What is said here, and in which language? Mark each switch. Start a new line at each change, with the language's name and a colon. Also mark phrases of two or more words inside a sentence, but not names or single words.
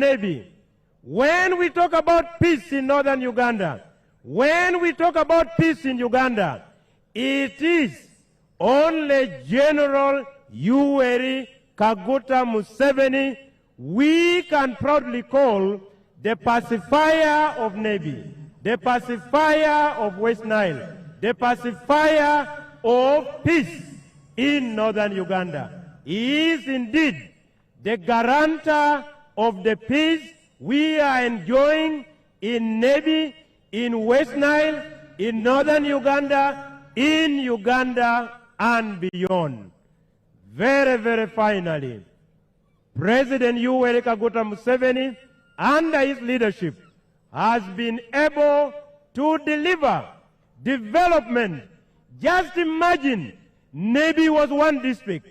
English: Nebbi, when we talk about peace in northern Uganda, when we talk about peace in Uganda, it is only General Yoweri Kaguta Museveni we can proudly call the pacifier of Nebbi, the pacifier of West Nile, the pacifier of peace in northern Uganda. He is indeed the guarantor of the peace we are enjoying in Nebbi, in West Nile, in northern Uganda, in Uganda and beyond. Very, very finally, President Yoweri Kaguta Museveni, under his leadership, has been able to deliver development. Just imagine, Nebbi was one district.